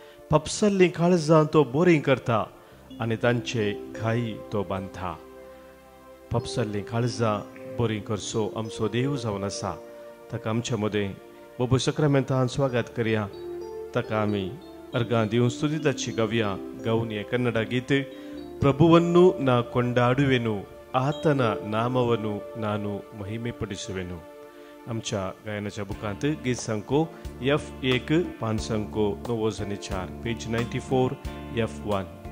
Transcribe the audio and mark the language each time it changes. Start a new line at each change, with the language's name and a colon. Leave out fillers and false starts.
Goan Konkani: पपसल्लीं काळजां तो बोरीं करता आनी तांचे घाई तो बांदता. पपसल्लीं काळजां बोरीं करचो आमचो देव जावन आसा. ताका आमच्या मदें बोबो सक्रामेंतान स्वागत करया. ताका आमी अर्गां दिवन स्तुतिताची गावया. गावन हे कन्नಡ
Kannada: ಗೀತೆ, ಪ್ರಭುವನ್ನು ನಾ ಕೊಂಡಾಡುವೆನು, ಆತನ ನಾಮವನ್ನು ನಾನು ಮಹಿಮೆ ಪಡಿಸುವೆನು.
Goan Konkani: आमच्या गायनाच्या बुकांत गीत संको F1 5 संको 904 पेज 94 F1.